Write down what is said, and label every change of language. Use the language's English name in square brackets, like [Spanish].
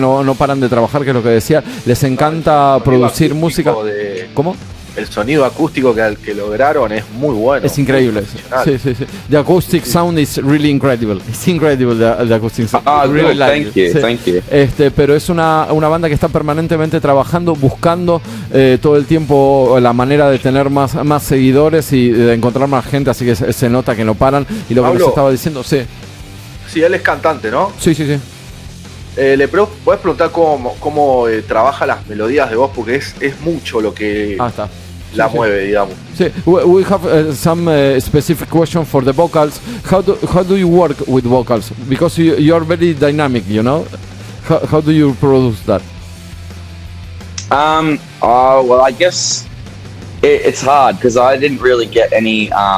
[Spanish] No paran de trabajar, que es lo que decía. Les encanta producir música. ¿Cómo? El sonido acústico que lograron es muy bueno. Es increíble. Sí. [English] The acoustic sound is really incredible. It's incredible, the acoustic sound. Really thank you. [Spanish] Pero es una banda que está permanentemente trabajando, buscando todo el tiempo la manera de tener más seguidores y de encontrar más gente, así que se nota que no paran. Y lo que les estaba diciendo, sí. Sí, él es cantante, ¿no? Sí. Puedes preguntar cómo trabaja las melodías de voz, porque es mucho lo que la mueve, digamos. [English] Sí, we have some specific question for the vocals. How do you work with vocals? Because you are very dynamic, you know. How do you produce that? Well, I guess it's hard because I didn't really get any